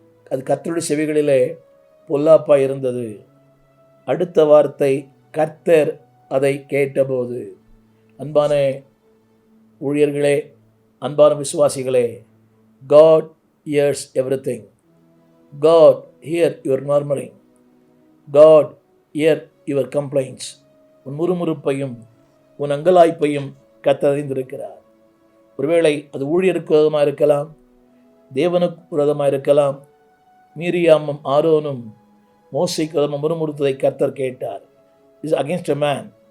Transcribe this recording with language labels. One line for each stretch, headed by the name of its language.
Tamil: அது கர்த்தருடைய செவிகளிலே பொல்லாப்பாய் இருந்தது. அடுத்த வார்த்தை, கர்த்தர் அதை கேட்டபோது. அன்பான ஊழியர்களே, அன்பான விசுவாசிகளே,
English: God hears everything. God hear your murmuring. God hear your complaints.
Tamil: உன் முறுமுறுப்பையும் உன் அங்கலாய்ப்பையும் கர்த்தர் அறிந்திருக்கிறார். ஒருவேளை அது ஊழியருக்கு விரோதமாக இருக்கலாம், தேவனுக்கு விரோதமாக இருக்கலாம். மீரியாமும் ஆரோனும் மோசேக்கு விரோதமாக முறுமுறுத்ததை கர்த்தர் கேட்டார்.
English: Is against a man.